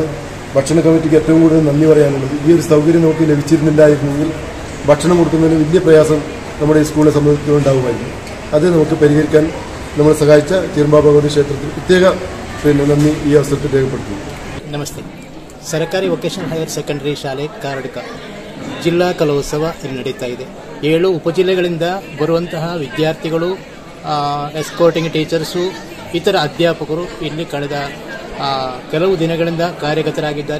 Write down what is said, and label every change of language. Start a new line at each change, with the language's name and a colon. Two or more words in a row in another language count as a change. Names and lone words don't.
Malayalam: ഭക്ഷണ കമ്മിറ്റിക്ക് ഏറ്റവും കൂടുതൽ നന്ദി പറയാനുള്ളത്. ഈ ഒരു സൗകര്യം നമുക്ക് ലഭിച്ചിരുന്നില്ലായിരുന്നെങ്കിൽ ഭക്ഷണം കൊടുക്കുന്നതിന് വലിയ പ്രയാസം നമ്മുടെ ഈ സ്കൂളിനെ സംബന്ധിച്ചുണ്ടാകുമായിരുന്നു. അത് നമുക്ക് പരിഹരിക്കാൻ നമ്മളെ സഹായിച്ച ചീരുമ്പാ ഭഗവതി ക്ഷേത്രത്തിന് പ്രത്യേക നന്ദി ഈ അവസരത്തിൽ രേഖപ്പെടുത്തുന്നു.
Kannada: नमस्ते. ಸರ್ಕಾರಿ ವೊಕೇಶನಲ್ ಹೈಯರ್ ಸೆಕೆಂಡರಿ ಶಾಲೆ ಕಾರಡ್ಕ ಜಿಲ್ಲಾ ಕಲೋತ್ಸವ ಇಲ್ಲಿ ನಡೀತಾ ಇದೆ. 7 ಉಪಜಿಲ್ಲೆಗಳಿಂದ ಬರುವಂತಹ ವಿದ್ಯಾರ್ಥಿಗಳು,
English: escorting teachers,
Kannada: ಇತರ ಅಧ್ಯಾಪಕರು ಇಲ್ಲಿ ಕಳೆದ ಕೆಲವು ದಿನಗಳಿಂದ ಕಾರ್ಯಗತರಾಗಿದ್ದಾರೆ.